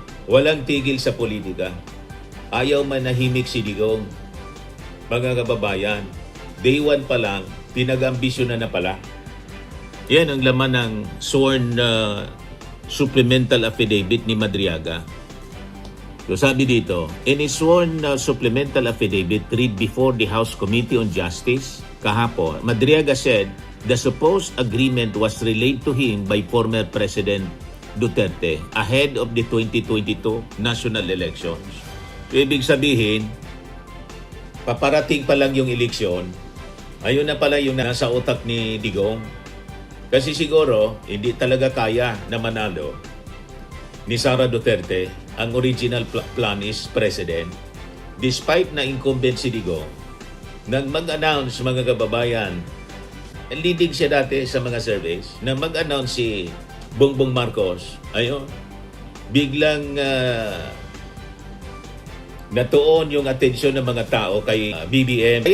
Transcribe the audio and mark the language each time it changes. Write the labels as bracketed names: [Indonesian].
[Filipino] Walang tigil sa politika. Ayaw manahimik si Digong. Mga kababayan, day 1 pa lang, pinag-ambisyon na pala. Yan ang laman ng sworn supplemental affidavit ni Madriaga. So sabi dito, [English] in his sworn supplemental affidavit read before the House Committee on Justice kahapon, Madriaga said the supposed agreement was relayed to him by former President Duterte ahead of the 2022 national elections. [Filipino] Ibig sabihin, paparating pa lang yung eleksyon, ayun na pala yung nasa utak ni Digong. Kasi siguro, hindi talaga kaya na manalo ni Sara Duterte. [English] Ang original plan is president. [Filipino] Despite na incumbent si Digong, nang mag-announce, mga kababayan, leading siya dati sa mga surveys, na mag-announce si Bongbong Marcos, ayun, biglang natuon yung atensyon ng mga tao kay BBM.